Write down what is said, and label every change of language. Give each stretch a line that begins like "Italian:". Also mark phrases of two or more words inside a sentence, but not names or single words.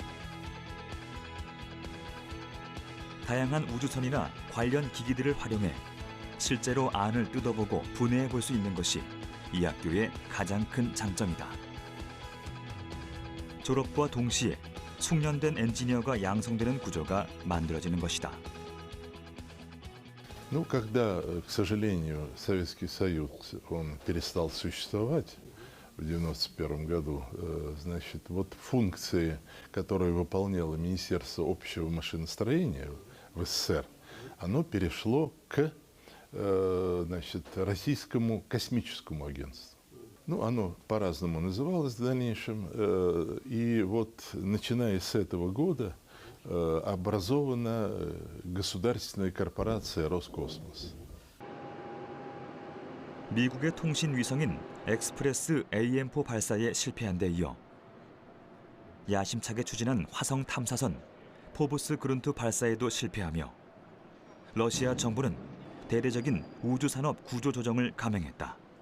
Korean: 다양한 우주선이나 관련 기기들을 활용해 실제로 안을 뜯어보고 분해해 볼 수 있는 것이 이 학교의 가장 큰 장점이다. 졸업과 동시에 숙련된 엔지니어가 양성되는 구조가 만들어지는 것이다.
Russian: Ну, когда, к сожалению, Советский Союз, он перестал существовать в 1991 году, значит, вот функции, которые выполняло Министерство общего машиностроения в СССР, оно перешло к, значит, Российскому космическому агентству. Ну, оно по-разному называлось в дальнейшем, и вот начиная с этого года образована государственная корпорация Роскосмос.
Korean: 미국의 통신 위성인 엑스프레스 AM4 발사에 실패한 데 이어 야심차게 추진한 화성 탐사선 포브스 그룬트 발사에도 실패하며 러시아 정부는 대대적인 우주 산업 구조 조정을 감행했다.